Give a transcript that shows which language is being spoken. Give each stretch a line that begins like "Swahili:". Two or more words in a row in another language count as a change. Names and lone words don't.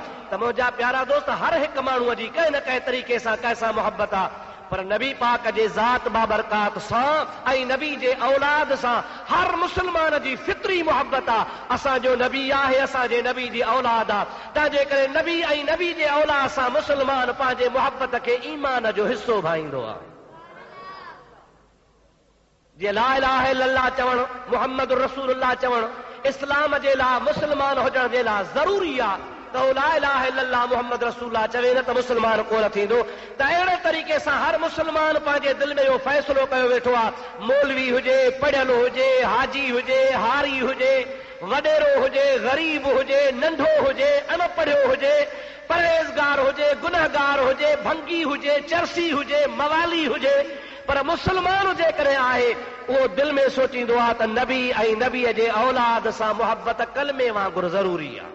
Sindhi: त मुंहिंजा प्यारा दोस्त, हर हिकु माण्हूअ जी कंहिं न कंहिं तरीक़े सां कंहिंसां मोहब्बत आहे, पर नबी पाक जे ज़ात बाबरकात सां ऐं नबी जे औलाद सां हर मुस्लमान जी फितरी मोहब्बत आहे। असांजो नबी आहे, असांजे नबी जी औलाद आहे, तंहिंजे करे नबी ऐं नबी जे औलाद सां मुस्लमान पंहिंजे मोहब्बत खे ईमान जो हिसो भाईंदो आहे। जीअं
Arabic: لا إله إلا الله
Sindhi: चवणु,
Arabic: محمد رسول الله
Sindhi: चवणु इस्लाम जे लाइ, मुस्लमान हुजण जे लाइ ज़रूरी आहे, त
Arabic: لا إله إلا الله محمد رسول الله
Sindhi: चवे न त मुस्लमान कोन थींदो। त अहिड़े तरीक़े सां हर मुस्लमान पंहिंजे दिलि में इहो फ़ैसिलो कयो वेठो आहे, मौलवी हुजे, पढ़ियल हुजे, हाजी हुजे, हारी हुजे, वॾेरो हुजे, ग़रीब हुजे, नंढो हुजे, अनपढ़ियो हुजे, परहेज़गार हुजे, गुनहगार हुजे, भंगी हुजे, चरसी हुजे, मवाली हुजे, पर मुसलमान जेकॾहिं आहे उहो दिल में सोचींदो आहे त नबी ऐं नबीअ जे औलाद सां मुहबत कलमे वांगुरु ज़रूरी आहे।